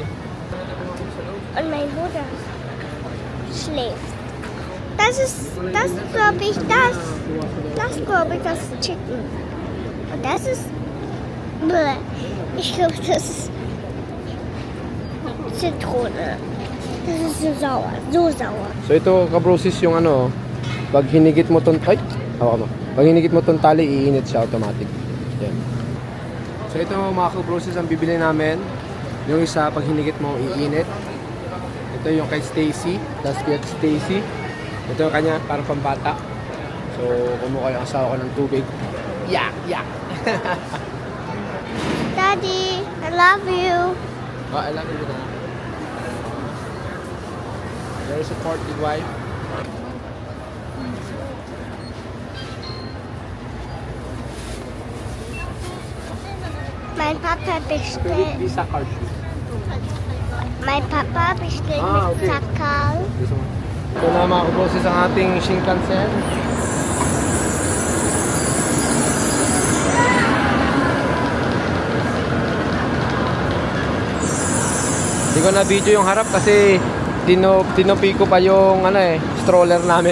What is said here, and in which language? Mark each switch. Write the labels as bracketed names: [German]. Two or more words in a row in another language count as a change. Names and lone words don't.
[German] Und mein Bruder schläft. Das glaube ich, das ist Chicken. Und das ist, bleh. Ich glaube, das ist Zitrone. Das ist so sauer, so sauer. [Filipino] So ito kabrosis yung pag hinigit mo tong pag hinigit mo tong tali, iinit siya automatic. Yan. So ito mga kabrosis ang bibili namin. Yung isa pag hinigit mo, iinit. Ito yung kay Stacy, that's kay Stacy. Ito yung kanya para pambata. So kumuha yung asawa ko ng tubig. Yak! [English] Daddy, I love you. I love you na. Very supportive wife. [German] Mein Papa bestellt. Visa card. Mein Papa bestellt Ah, mit okay. [Filipino] Sakal. Ito na mga kaboses ang ating Shinkansen. Hindi ko na video yung harap kasi tinupi ko pa yung stroller namin.